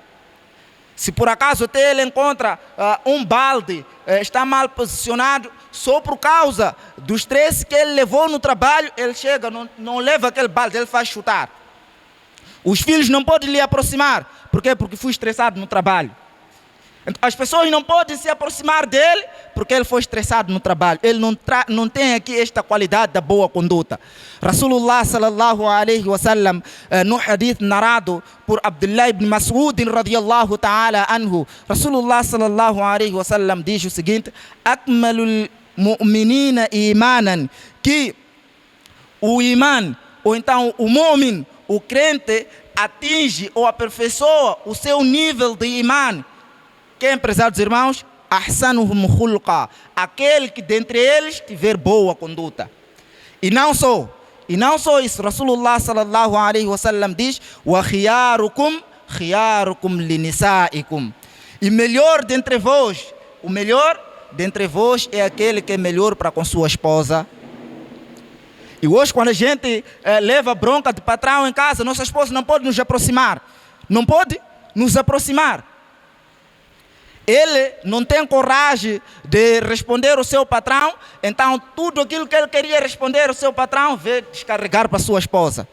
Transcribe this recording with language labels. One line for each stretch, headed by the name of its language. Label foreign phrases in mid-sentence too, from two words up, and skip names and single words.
Portuguese: Se por acaso até ele encontra um balde, está mal posicionado, só por causa do estresse que ele levou no trabalho, ele chega, não leva aquele balde, ele faz chutar. Os filhos não podem lhe aproximar. Por quê? Porque fui estressado no trabalho. As pessoas não podem se aproximar dele porque ele foi estressado no trabalho. Ele não tem aqui esta qualidade da boa conduta.
Arabic: رسول الله صلى الله عليه وسلم,
Portuguese: no hadith narrado por Abdullah ibn Mas'ud
Arabic: رضي الله تعالى عنه,
Portuguese: Rasulullah
Arabic: صلى الله عليه وسلم
Portuguese: diz o seguinte:
Arabic: أكمل المؤمنين إيمانا,
Portuguese: que o iman, ou então o mu'min, o crente, atinge ou aperfeiçoa o seu nível de iman. Quem, prezados irmãos?
Arabic: أحسنهم خلقا,
Portuguese: aquele que dentre eles tiver boa conduta. E não só isso,
Arabic: رسول الله صلى الله عليه وسلم diz: وخياركم لنسائكم.
Portuguese: E melhor dentre vós, o melhor dentre vós é aquele que é melhor para com sua esposa. E hoje, quando a gente leva bronca de patrão em casa, nossa esposa não pode nos aproximar. Não pode nos aproximar. Ele não tem coragem de responder ao seu patrão, então tudo aquilo que ele queria responder ao seu patrão, vê descarregar para sua esposa.